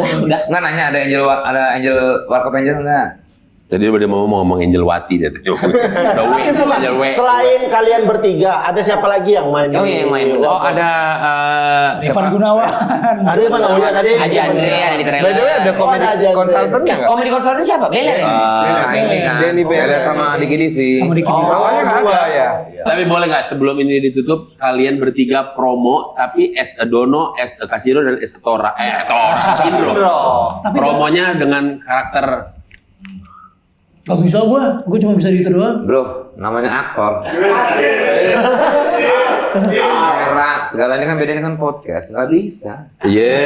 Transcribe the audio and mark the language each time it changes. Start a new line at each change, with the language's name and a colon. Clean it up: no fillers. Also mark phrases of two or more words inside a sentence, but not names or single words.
Indonesian: Nggak nanya ada Angel Warkop Angel nggak? Tadi dia mau ngomong Angel Wati dia. Angel W. Selain kalian bertiga, ada siapa lagi yang main? Oh iya, yang main. Oh ada Evan Gunawan. Ada yang mana? Oh iya tadi. Haji Andre ada di trailer.
English: By the way,
Indonesian: ada komedi ada Haji Andre. konsultannya nggak? Komedi konsultan siapa? Beler ya? Nah ini kan. Denny Beler sama Diki Divi. Sama Diki Divi. Awalnya dua ya. Tapi boleh nggak sebelum ini ditutup kalian bertiga promo tapi
English: as a Dono, as a Kasino
Indonesian: dan
English: as a Tora.
Indonesian: Indro. Promonya dengan karakter. Gak bisa gue cuma bisa gitu doang. Bro, namanya aktor. Segala ini kan beda dengan podcast, nggak bisa. Iya.